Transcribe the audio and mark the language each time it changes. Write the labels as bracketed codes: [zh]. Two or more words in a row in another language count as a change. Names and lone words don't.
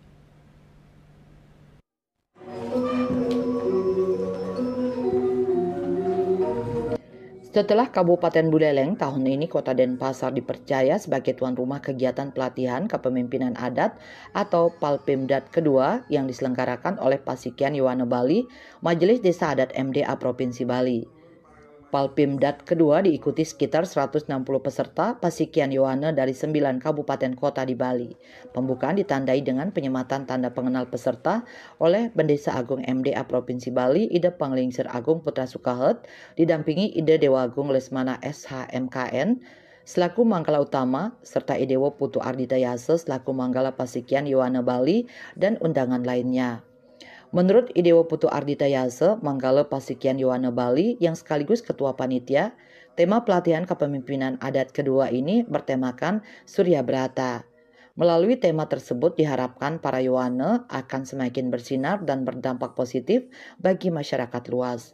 [id] Setelah Kabupaten Buleleng, tahun ini Kota Denpasar dipercaya sebagai tuan rumah kegiatan pelatihan kepemimpinan adat atau Palpimdat kedua yang diselenggarakan oleh Pasikian Yowana Bali, Majelis Desa Adat MDA Provinsi Bali. Palpimdat kedua diikuti sekitar 160 peserta Pasikian Yowana dari 9 kabupaten kota di Bali. Pembukaan ditandai dengan penyematan tanda pengenal peserta oleh Bendesa Agung MDA Provinsi Bali, Ida Panglingsir Agung Putra Sukahet, didampingi Ida Dewa Agung Lesmana SHMKN, selaku Manggala Utama, serta Idewo Putu Ardita Yase selaku Manggala Pasikian Yowana Bali, dan undangan lainnya. Menurut Idewo Putu Ardita Yase, Manggala Pasikian Yowana Bali yang sekaligus Ketua Panitia, tema pelatihan kepemimpinan adat kedua ini bertemakan Surya Brata. Melalui tema tersebut diharapkan para Yowana akan semakin bersinar dan berdampak positif bagi masyarakat luas.